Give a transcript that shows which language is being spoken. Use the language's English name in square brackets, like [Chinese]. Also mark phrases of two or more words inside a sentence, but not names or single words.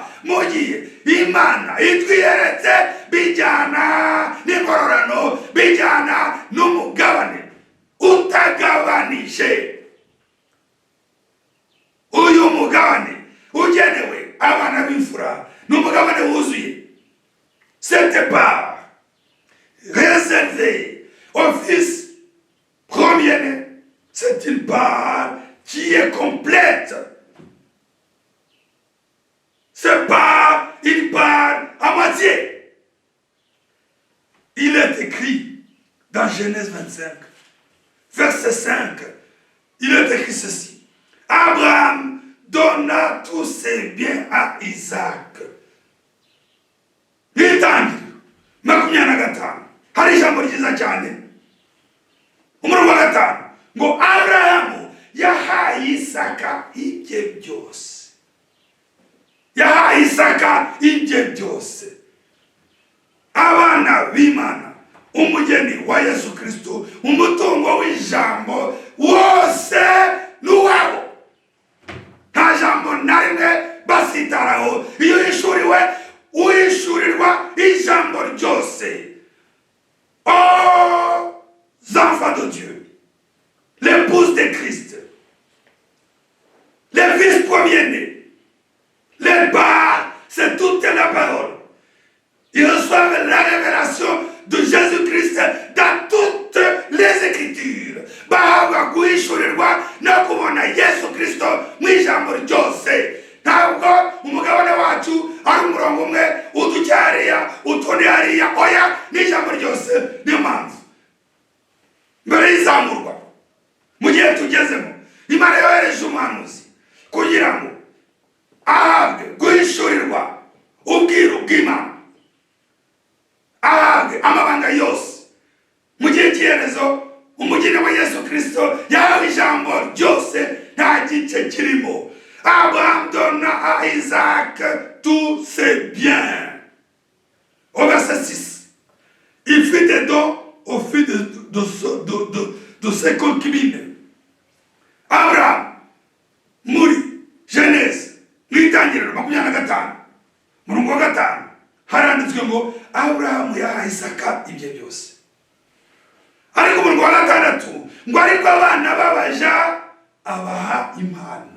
[Kinyarwanda] Mu gihe Imana itwiyeretse bijyana n'ingororano, bijyana n'umugabane utagabanije. Uyu mugabane ugenewe abana b'imfura n'umugabane wuzuye. [French] Cette part réservée au fils premier-né, c'est une part qui est complète. C'est pas une part à moitié. Il est écrit dans Genèse 25, verset 5, il est écrit ceci: Abraham donna tous ses biens à Isaac. [Kinyarwanda] Nitangiriro 25 hari ijambo ryiza cyane, umurongo wa 5 ngo Abrahamu yahaye Isaka ibye byose. Yahaye Isaka ibye byose. Abana b'Imana, umugeni wa Yesu Kristo, umutungo w'ijambo wose n'uwabo. Nta jambo na rimwe basitaraho. Iyo yishuriwe uhishurirwa ijambo ryose. [French] Oh, enfants de Dieu, l'épouse de Christ, les fils premiers-nés, les bars, c'est toute la parole. Ils reçoivent la révélation de Jésus-Christ dans toutes les Écritures. [Kinyarwanda] Bahabwa guhishurirwa no kubona Yesu Kristo mu ijambo ryose. Ntabwo umugabane wacu ari umurongo umwe uducyariya utundi hariya. Oya, n'ijambo ryose. Niyo mpamvu mbere y'izamurwa mu gihe tugezemo, Imana yohereje umuhanuzi kugira ngo ahabwe guhishurirwa ubwiru bw'Imana, ahabwe amabanga yose. Mu gihe cy'iherezo umugeni wa Yesu Kristo yahawe ijambo ryose, nta gice kirimo. [French] Abraham donna à Isaac tous ses biens. Au verset 6, il fit des dons au fils de ses concubines. [Kinyarwanda] Abraham muri Genèse n'itangiriro 25 murongo wa 5 haranditswe ngo Abraham yahaye Isaka ibye byose. Ariko murongo wa 6 ngo ariko abana babaja abaha impano.